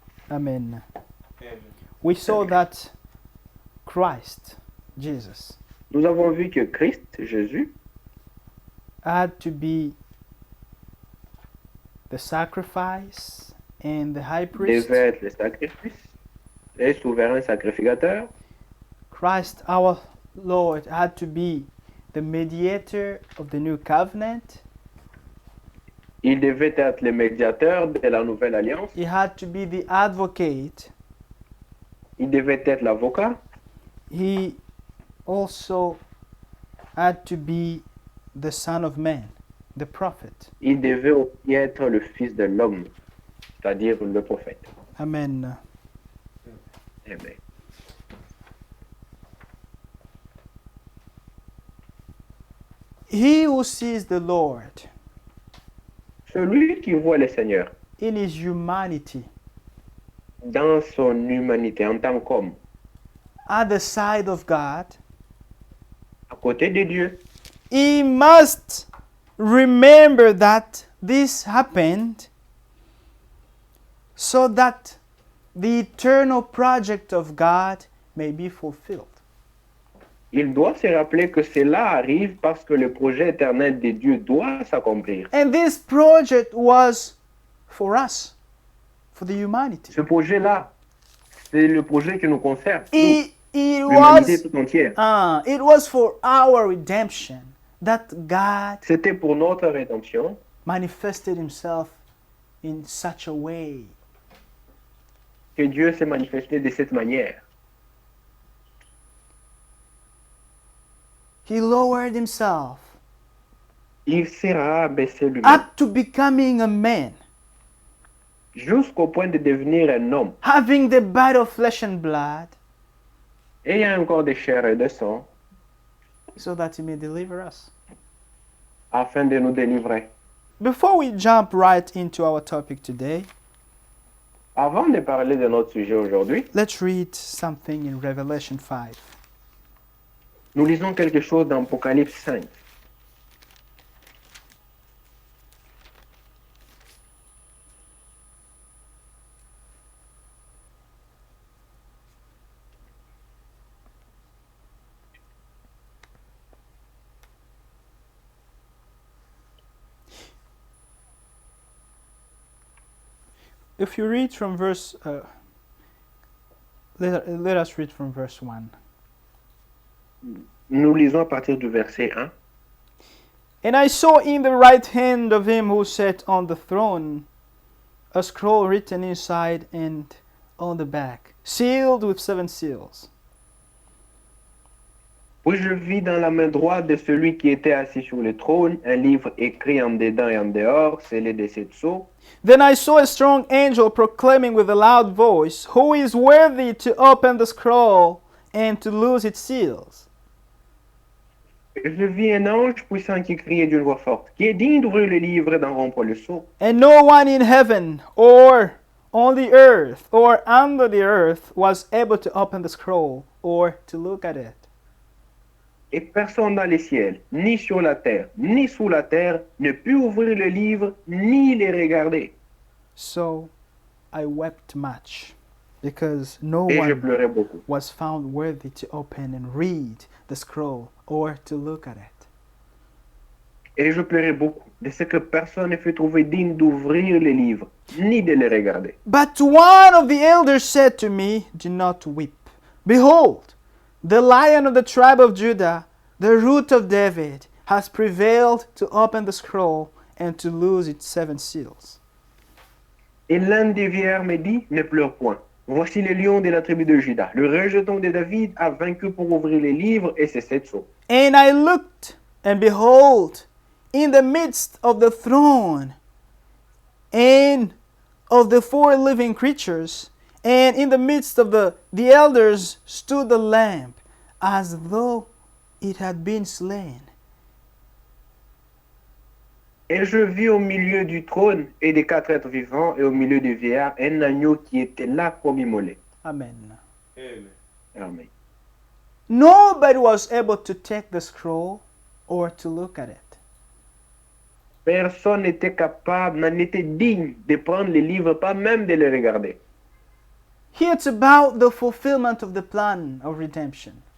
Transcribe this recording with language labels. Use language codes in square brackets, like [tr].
[en] Amen. We saw that Christ, Jesus, [fr] Nous avons vu que Christ, Jésus, [en] had to be the sacrifice and the high priest. [fr] devait être le sacrifice, le souverain sacrificateur. [en] Christ, our Lord, had to be the mediator of the new covenant. [fr] Il devait être le médiateur de la nouvelle alliance. [en] He had to be the advocate. [fr] Il devait être l'avocat. [en] He also had to be the Son of Man, the prophet. [fr] Il devait aussi être le fils de l'homme, c'est-à-dire le prophète. [en] Amen. Amen. He who sees the Lord [fr] Celui qui voit le Seigneur [en] in his humanity [fr] dans son humanité en tant qu'homme, [en] at the side of God, [fr] à côté de Dieu, [en] he must remember that this happened so that the eternal project of God may be fulfilled. [fr] il doit se rappeler que cela arrive parce que le projet éternel de Dieu doit s'accomplir. [en] And this project was for us, for the humanity. [fr] Ce projet-là, c'est le projet qui nous concerne, nous, [en] It [fr] l'humanité [en] was, [fr] tout entière. [en] it was for our redemption that God [fr] C'était pour notre rédemption [en] manifested himself in such a way. [fr] que Dieu s'est manifesté de cette manière. [en] He lowered himself [fr] Il s'est rabaissé lui-même [en] up to becoming a man, [fr] jusqu'au point de devenir un homme, [en] having the body of flesh and blood, [fr] ayant un corps de chair et de sang, [en] so that he may deliver us. [fr] afin de nous délivrer. [en] Before we jump right into our topic today, [fr] Avant de parler de notre sujet aujourd'hui, [en] let's read something in Revelation 5. [fr] nous lisons quelque chose dans Apocalypse 5. [en] If you read from verse, let us read from verse 1. [fr] Nous lisons à partir du verset 1. [en] And I saw in the right hand of him who sat on the throne a scroll written inside and on the back, sealed with 7 seals. [fr] Puis je vis dans la main droite de celui qui était assis sur le trône un livre écrit en dedans et en dehors, scellé de sept sceaux. [en] Then I saw a strong angel proclaiming with a loud voice, "Who is worthy to open the scroll and to loose its seals?" [fr] Et je vis un ange puissant qui criait d'une voix forte, qui est digne d'ouvrir le livre et d'en rompre le sceau. [en] And no one in heaven or on the earth or under the earth was able to open the scroll or to look at it. [fr] Et personne dans les ciels, ni sur la terre, ni sous la terre, ne put ouvrir le livre, ni les regarder. [en] So I wept much, because no [fr] Et je [en] one [fr] pleurais beaucoup. [en] was found worthy to open and read the scroll or to look at it. [fr] Et je pleurais beaucoup de ce que personne ne fut trouvé digne d'ouvrir les livres, ni de les regarder. [en] But one of the elders said to me, "Do not weep. Behold, the Lion of the tribe of Judah, the Root of David, has prevailed to open the scroll and to loose its 7 seals." [fr] Et l'un des vieillards me dit, ne pleure point. Voici le lion de la tribu de Juda. Le rejeton de David a vaincu pour ouvrir les livres et ses 7 sceaux. [en] And I looked, and behold, in the midst of the throne and of the 4 living creatures, and in the midst of the elders stood the Lamb, as though it had been slain. [fr] Et je vis au milieu du trône et des 4 êtres vivants et au milieu du vieillard un agneau qui était là comme immolé. [en] Amen. Amen. Nobody was able to take the scroll or to look at it. [fr] Personne n'était capable, n'en était digne de prendre les livres, pas même de les regarder. [en] Here it's about the fulfillment of the plan of redemption.